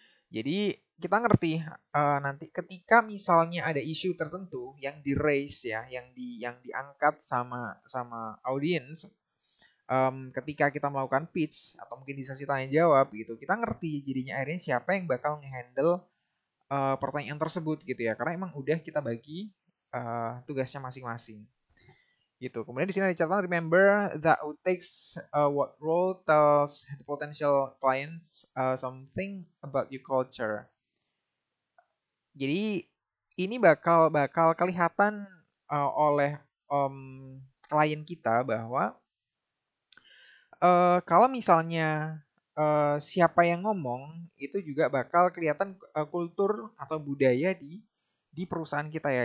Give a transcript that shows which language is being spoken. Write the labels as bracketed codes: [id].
[id] Jadi kita ngerti nanti ketika misalnya ada isu tertentu yang di raise ya, yang diangkat sama sama audiens, ketika kita melakukan pitch atau mungkin di sesi tanya jawab gitu, kita ngerti jadinya akhirnya siapa yang bakal ngehandle pertanyaan tersebut gitu ya, karena emang udah kita bagi tugasnya masing-masing gitu. Kemudian di sini ada catatan, [en] remember that who takes what role tells the potential clients something about your culture. [id] Jadi ini bakal bakal kelihatan oleh klien kita bahwa kalau misalnya siapa yang ngomong itu juga bakal kelihatan kultur atau budaya di perusahaan kita ya.